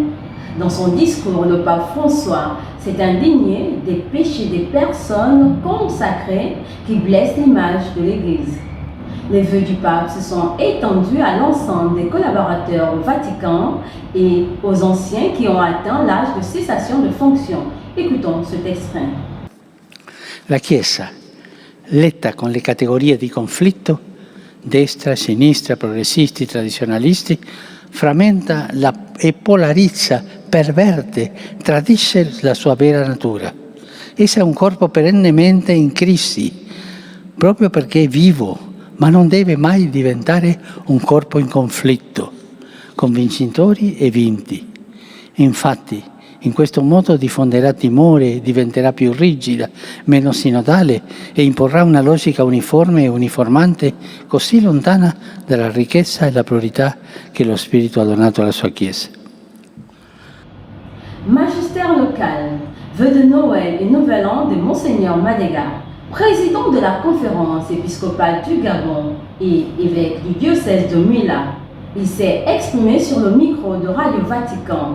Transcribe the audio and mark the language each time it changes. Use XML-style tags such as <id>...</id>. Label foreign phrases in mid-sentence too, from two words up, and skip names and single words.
<fr>Dans son discours, le pape François s'est indigné des péchés des personnes consacrées qui blessent l'image de l'Église. Les vœux du pape se sont étendus à l'ensemble des collaborateurs au Vatican et aux anciens qui ont atteint l'âge de cessation de fonction. Écoutons cet extrait.</fr> <it>La Chiesa, letta con le categorie di conflitto, destra, sinistra, progressisti, tradizionalisti, frammenta e polarizza, perverte, tradisce la sua vera natura. Essa è un corpo perennemente in crisi, proprio perché è vivo, ma non deve mai diventare un corpo in conflitto, con vincitori e vinti. Infatti, in questo modo diffonderà timore, diventerà più rigida, meno sinodale e imporrà una logica uniforme e uniformante così lontana dalla ricchezza e la priorità che lo Spirito ha donato alla sua Chiesa.</it> <fr>Magistère local, vœux de Noël et Nouvel An de Monseigneur Madega, président de la conférence épiscopale du Gabon et évêque du diocèse de Mouila. Il s'est exprimé sur le micro de Radio Vatican.</fr>